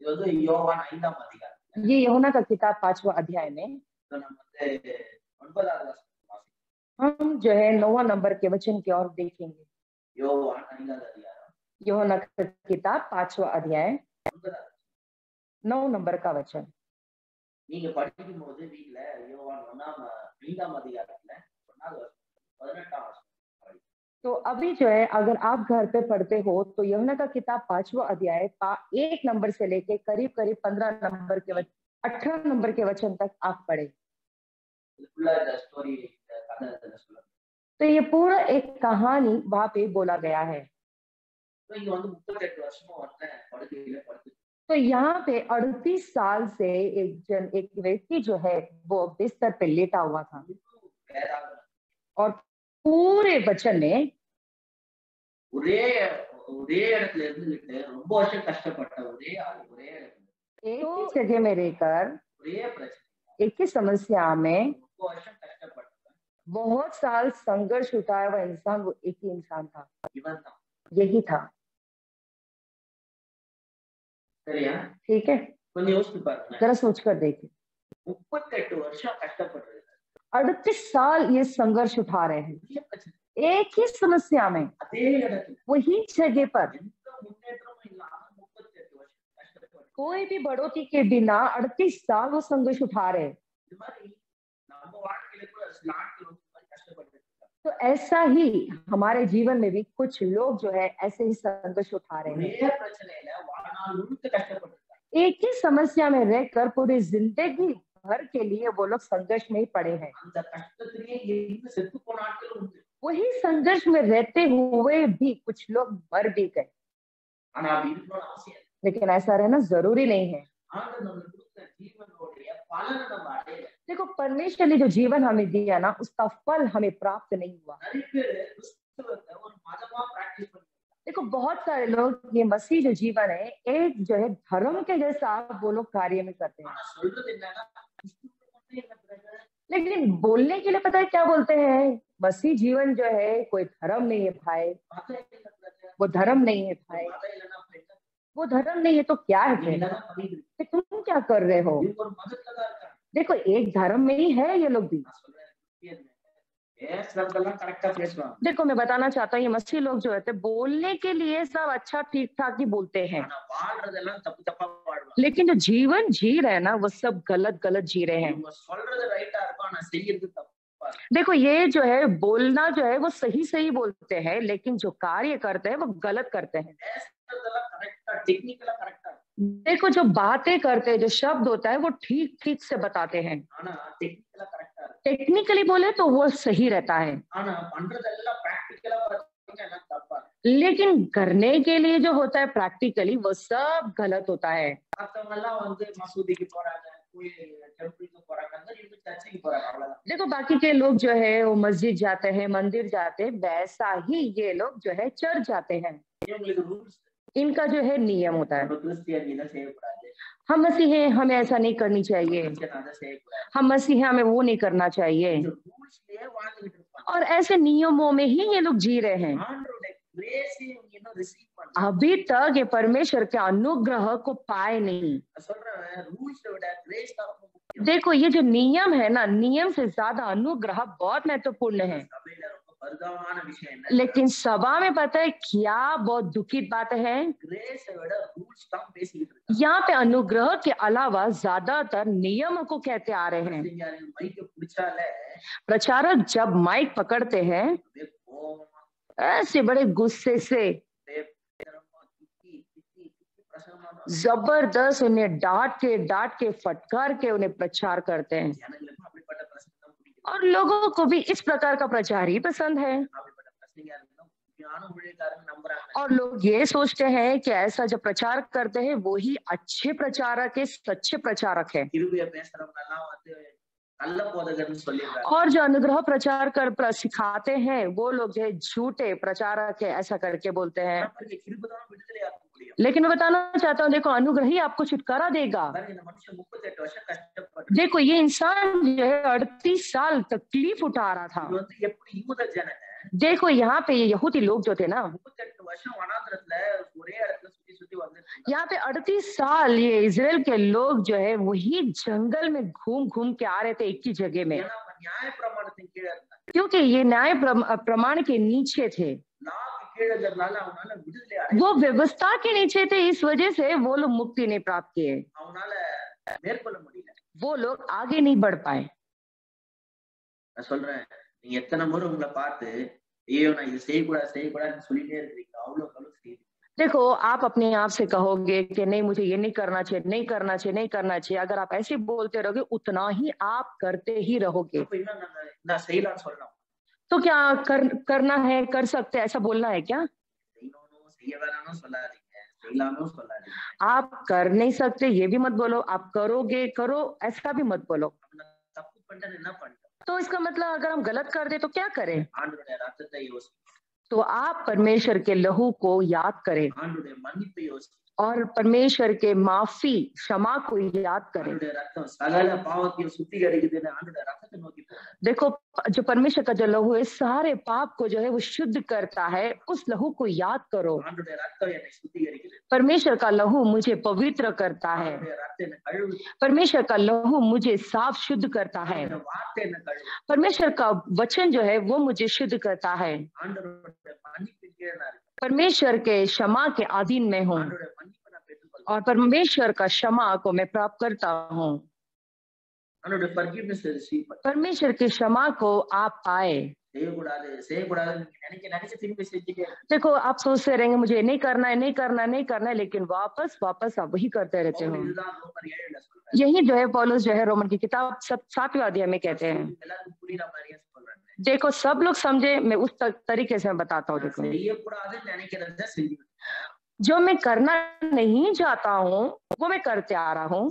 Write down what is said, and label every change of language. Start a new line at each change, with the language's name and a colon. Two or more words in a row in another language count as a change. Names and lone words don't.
Hindi: ये यूहन्ना का किताब 5वां अध्याय में हम जो है 9वां नंबर के वचन की ओर देखेंगे। यूहन्ना का किताब 5वां अध्याय 9 नंबर का वचन।
Tamil: நீங்க படிக்கும் போது வீட்ல யோவான் 5ஆம் அதிகாரத்துல 18
Hindi: तो अभी जो है अगर आप घर पे पढ़ते हो तो यूहन्ना का किताब 5वां अध्याय 1 नंबर से लेके करीब करीब 15 नंबर के 18 नंबर के वचन तक आप पढ़े।
Tamil: ஃபுல்லா இந்த ஸ்டோரி கதை இதுல சொல்லுங்க.
Hindi: तो ये पूरा एक कहानी वहां पे बोला गया है।
Tamil: இங்க வந்து 38 வருஷமா ஒருத்தன் படுக்கையில படுத்து
Hindi: तो यहाँ पे 38 साल से एक व्यक्ति जो है वो बिस्तर पे लेटा हुआ था
Tamil: வேறாக
Hindi: और पूरे वचन में
Tamil: ஒரே ஒரே இடத்துல இருந்துகிட்டு ரொம்ப வருஷம் கஷ்டப்பட்ட ஒரே ஆள் ஒரே இடத்துல
Hindi: एक ही जगह में रहकर
Tamil: ஒரே பிரச்சனை
Hindi: एक ही समस्या में
Tamil: ரொம்ப வருஷம் கஷ்டப்பட்ட
Hindi: बहुत साल संघर्ष उठाया हुआ इंसान वो एक ही इंसान था,
Tamil: இவன் தான்.
Hindi: यही था।
Tamil: சரியா?
Hindi: ठीक है,
Tamil: கொஞ்சம் யோசிச்சு பாருங்க.
Hindi: जरा सोच कर देखिए
Tamil: 38 வருஷம் கஷ்டப்படுறது
Hindi: 38 साल ये संघर्ष उठा रहे हैं
Tamil: ஒரே பிரச்சனை
Hindi: एक ही समस्या में
Tamil: அதே இடத்துல
Hindi: वही जगह पर
Tamil: எந்த முன்னேற்றமும் இல்லாம 38 வருஷம் கஷ்டப்பட்டு
Hindi: कोई भी बढ़ोतरी के बिना 38 साल वो संघर्ष उठा रहे हैं।
Tamil: இது மாதிரி நம்ம வாழ்க்கையில கூட சில நாட்கள் வந்து இந்த மாதிரி கஷ்டப்பட்டு இருக்காங்க.
Hindi: तो ऐसा ही हमारे जीवन में भी कुछ लोग जो है ऐसे ही संघर्ष उठा रहे हैं,
Tamil: ஒரே பிரச்சனையில வாழ்நாள் முழுக்க கஷ்டப்பட்டு இருக்காங்க.
Hindi: एक ही समस्या में रहकर पूरी जिंदगी भर के लिए वो लोग संघर्ष में ही पड़े हैं।
Tamil: அந்த கஷ்டத்திலேயே இருந்து செத்து போன நாட்கள் உண்டு.
Hindi: वही संघर्ष में रहते हुए भी कुछ लोग मर भी गए,
Tamil: ஆனா அப்படி இருக்கணும்னு அவசியம் இல்லை.
Hindi: लेकिन ऐसा रहना जरूरी नहीं है।
Tamil: ஆண்டவர் நம்மளுக்கு கொடுத்த ஜீவனுடைய பலனை நம்ம அடையல.
Hindi: देखो परमेश्वर ने जो जीवन हमें दिया ना उसका फल हमें प्राप्त नहीं हुआ।
Tamil: நிறைய பேர் கிறிஸ்தவத்தை ஒரு மதமா பிராக்டிஸ் பண்ணுவாங்க.
Hindi: देखो बहुत सारे लोग ये मसीह जो जीवन है एक जो है धर्म के जैसा वो लोग कार्य में करते हैं,
Tamil: ஆனா சொல்றது என்னன்னா கிறிஸ்துவுக்கு மட்டும் என்ன பிரச்சனை?
Hindi: लेकिन बोलने के लिए पता है क्या बोलते हैं, मसीह जीवन जो है कोई धर्म नहीं है भाई,
Tamil: மதம் என்ன பிரச்சனை?
Hindi: वो धर्म नहीं है भाई,
Tamil: மதம் இல்லைன்னா அப்ப என்ன?
Hindi: वो धर्म नहीं है तो क्या है
Tamil: நீ
Hindi: फिर?
Tamil: என்னதான் பண்ணிட்டு இருக்க?
Hindi: फिर तुम क्या कर रहे हो?
Tamil: இவங்க ஒரு மதத்துல தான் இருக்காங்க.
Hindi: देखो एक धर्म में ही है ये लोग भी।
Tamil: நான் சொல்றேன் பேசுறதெல்லாம் கரெக்டா பேசுவாங்க.
Hindi: देखो मैं बताना चाहता हूँ ये मसीह लोग जो होते हैं बोलने के लिए सब अच्छा ठीक ठाक ही बोलते हैं,
Tamil: ஆனா வாழ்றதெல்லாம் தப்பு தப்பா வாழ்வாங்க.
Hindi: लेकिन जो जीवन जी रहे हैं ना वो सब गलत गलत जी रहे हैं।
Tamil: இவங்க சொல்றது ரைட்டா இருக்கும் ஆனா செய்யறது தப்பா இருக்கும்.
Hindi: देखो ये जो है बोलना जो है वो सही सही बोलते हैं, लेकिन जो कार्य करते हैं वो गलत करते हैं।
Tamil: பேசுறதெல்லாம்
English: correct technically correct
Tamil: இருக்கும்.
Hindi: देखो जो बातें करते हैं जो शब्द होता है वो ठीक ठीक से बताते हैं,
Tamil: ஆனா
English: technically correct
Tamil: இருக்கும்.
Hindi: टेक्निकली बोले तो वो सही रहता है,
Tamil: ஆனா பண்றதெல்லாம் பிராக்டிக்கலா பார்த்தீங்கன்னா எல்லாம் தப்பா இருக்கும்.
Hindi: लेकिन करने के लिए जो होता है प्रैक्टिकली वो सब गलत होता है।
Tamil: மத்தவங்க எல்லாம் வந்து மசூதிக்கு போறாங்க, டெம்பிளுக்கு போறாங்க, இவங்க சர்ச்சுக்கு போறாங்க, அவ்வளவுதான்.
Hindi: देखो बाकी के लोग जो है वो मस्जिद जाते हैं मंदिर जाते हैं, वैसा ही ये लोग जो है चर्च जाते हैं,
Tamil: இவங்களுக்கு ரூல்ஸ்
Hindi: इनका जो है नियम होता है।
Tamil: நம்ம கிறிஸ்டியன் இதை செய்யக்கூடாது,
Hindi: हम मसीह हैं हमें ऐसा नहीं करनी चाहिए,
Tamil: கிறிஸ்டியன் அதை செய்யக்கூடாது.
Hindi: हम मसीह हैं हमें वो नहीं करना चाहिए,
Tamil: இந்த ரூல்ஸ்லயே வாழ்ந்துகிட்டு இருப்பாங்க.
Hindi: और ऐसे नियमों में ही ये लोग जी रहे हैं।
Tamil: ஆண்டவருடைய கிரேஸ் இவங்க இன்னும் ரிசீவ் பண்ணல.
Hindi: अभी तक ये परमेश्वर के अनुग्रह को पाए नहीं।
Tamil: நான் சொல்றேன் ரூல்ஸை விட கிரேஸ் தான் ரொம்ப முக்கியம்.
Hindi: देखो ये जो नियम है ना नियम से ज्यादा अनुग्रह बहुत महत्वपूर्ण है,
Tamil: சபையில ரொம்ப பரிதாபமான விஷயம் என்ன?
Hindi: लेकिन सभा में पता है क्या बहुत दुखित बात है,
Tamil: கிரேஸை விட ரூல்ஸ் தான் பேசிக்கிட்டு இருக்காங்க.
Hindi: यहाँ पे अनुग्रह के अलावा ज्यादातर नियम को कहते आ रहे हैं।
Tamil: மைக்க பிடிச்சாலே
Hindi: प्रचारक जब माइक पकड़ते हैं
Tamil: அப்படியே கோவமா
Hindi: ऐसे बड़े गुस्से से
Tamil: அப்படியே பயங்கரமா திட்டி பிரசங்கம் பண்ணுவாங்க.
Hindi: जबरदस्त उन्हें डांट के फटकार के उन्हें प्रचार करते हैं,
Tamil: ஜனங்களுக்கும் அப்படிப்பட்ட பிரசங்கம் தான் பிடிக்கும்.
Hindi: और लोगों को भी इस प्रकार का प्रचार ही पसंद है,
Tamil: அப்படிப்பட்ட பிரசங்கியா இருந்தா உண்மையான ஊழியக்காரங்க நம்புறாங்க.
Hindi: और लोग ये सोचते हैं कि ऐसा जो प्रचार करते हैं वो ही अच्छे प्रचारक है, सच्चे प्रचारक है।
Tamil: கிருபையா பேசுறவங்க எல்லாம் வந்து நல்ல போதகர்னு சொல்லிடுறாங்க.
Hindi: और जो अनुग्रह प्रचार कर सिखाते हैं वो लोग जो है झूठे प्रचारक है ऐसा करके बोलते हैं,
Tamil: பாருங்க, கிருபை தான் விடுதலையாக்க முடியும்.
Hindi: लेकिन मैं बताना चाहता हूँ देखो अनुग्रह ही आपको छुटकारा देगा।
Tamil: பாருங்க, இந்த மனுஷன் 38 வருஷம் கஷ்டப்பட்டு
Hindi: देखो ये इंसान जो है 38 साल तकलीफ उठा रहा था।
Tamil: இது வந்து எப்படி யூத ஜனங்க
Hindi: देखो यहाँ पे ये यहूदी लोग जो थे ना
Tamil: 38 வருஷம் வனாந்திரத்துல ஒரே இடத்துல சுத்தி சுத்தி வந்து
Hindi: यहाँ पे 38 साल ये इजराइल के लोग जो है वही जंगल में घूम घूम के आ रहे थे एक ही जगह में,
Tamil: ஏன்னா அவங்க நியாய பிரமாணத்தின் கீழே இருந்தாங்க.
Hindi: क्योंकि ये न्याय प्रमाण के नीचे थे,
Tamil: லாக்கு கீழே இருக்கிறதுனால அவனால விடுதலை அடைய
Hindi: वो व्यवस्था के नीचे थे, इस वजह से वो लोग मुक्ति नहीं प्राप्त किए,
Tamil: அவனால மேற்கொள்ள முடியல.
Hindi: वो लोग आगे नहीं बढ़ पाए।
Tamil: நான் சொல்றேன், நீங்க எத்தனை முறை உங்களை பார்த்து நான் இது செய்யக்கூடாதுன்னு சொல்லிட்டே இருக்கீங்க அவ்வளவு செய்யுது
Hindi: देखो आप अपने आप से कहोगे कि नहीं मुझे ये नहीं करना चाहिए, नहीं करना चाहिए, नहीं करना चाहिए। अगर आप ऐसे बोलते रहोगे उतना ही आप करते ही रहोगे।
Tamil: அப்ப என்ன நான் செய்யலாம்னு சொல்லணும்
Hindi: तो क्या करना है, कर सकते हैं, ऐसा बोलना है क्या?
Tamil: செய்யணும் செய்ய வேணாம்னு சொல்லாதீங்க செய்யலாம்னு சொல்லாதீங்க
Hindi: आप कर नहीं सकते ये भी मत बोलो, आप करोगे करो ऐसा भी मत बोलो।
Tamil: தப்பு பண்றது என்ன பண்றோம்
Hindi: तो इसका मतलब अगर हम गलत कर दे तो क्या करें?
Tamil: ஆண்டவருடைய ரத்தத்தை யோசி
Hindi: तो आप परमेश्वर के लहू को याद करें
Tamil: ஆண்டவருடைய மன்னிப்பை யோசி
Hindi: और परमेश्वर के माफी क्षमा को याद करें।
Tamil: ஆண்டவருடைய ரத்தம் சகல பாவத்தையும் சுத்திகரிக்குதுன்னு ஆண்டவருடைய ரத்தத்தை நோக்கி போ
Hindi: देखो जो परमेश्वर का जो लहू है सारे पाप को जो है वो शुद्ध करता है, उस लहू को याद करो।
Tamil: ஆண்டவருடைய ரத்தம் என்னை சுத்திகரிக்குது
Hindi: परमेश्वर का लहू मुझे पवित्र करता है,
Tamil: ஆண்டவருடைய ரத்தம் என்னை கழுவுது
Hindi: परमेश्वर का लहू मुझे साफ शुद्ध करता है,
Tamil: ஆண்டவருடைய வார்த்தை என்னை கழுவுது
Hindi: परमेश्वर का वचन जो है वो मुझे शुद्ध करता है।
Tamil: ஆண்டவருடைய மன்னிப்பின் கீழே நான் இருக்கேன்
Hindi: परमेश्वर के क्षमा के अधीन में हूँ
Tamil: ஆண்டவருடைய மன்னிப்பை நான் பெற்றுக்கொள்கிறேன்
Hindi: और परमेश्वर का क्षमा को मैं प्राप्त करता हूँ।
Tamil: ஆண்டவருடைய
English: forgiveness receive
Tamil: பண்ணு
Hindi: परमेश्वर की क्षमा को आप पाए।
Tamil: செய்யக்கூடாதுன்னு நீங்க நினைச்சு திரும்பி செஞ்சுட்டே
Hindi: देखो आप सोचते रहेंगे मुझे नहीं करना है, नहीं करना है, नहीं करना है, लेकिन वापस वापस आप वही करते रहते हो।
Tamil: இதுதான் ரோமர் 7ல சொல்றாரு
Hindi: यही जो है पौलुस जो है रोमन की किताब 7वें अध्याय में कहते हैं।
Tamil: எல்லாருக்கும் புரியுற மாதிரியே சொல்றாங்க
Hindi: देखो सब लोग समझे, मैं उस तरीके से मैं बताता हूँ। देखो
Tamil: செய்யக்கூடாதுன்னு நினைக்கிறத செஞ்சு
Hindi: जो मैं करना नहीं चाहता हूँ वो मैं करते आ रहा हूँ,